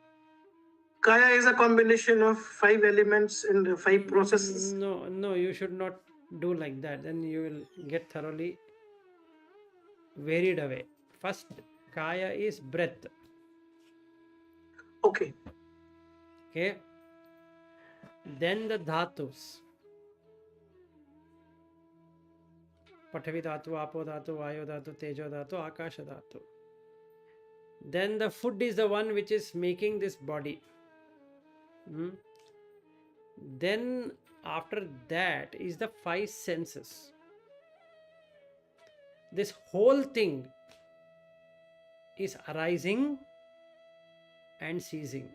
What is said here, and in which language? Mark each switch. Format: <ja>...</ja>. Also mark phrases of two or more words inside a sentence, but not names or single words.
<en>Kaya is a combination of 5 elements and 5 processes. No, you should not do like that. Then you will get thoroughly varied away. First, Kaya is breath. Okay. Okay. Then the dhatus.</en> <pi>Pathavi dhatu, apo dhatu, vayu dhatu, tejo dhatu, akasha dhatu. Then the food is the one which is making this body. Then after that is the 5 senses. This whole thing is arising and ceasing.</pi>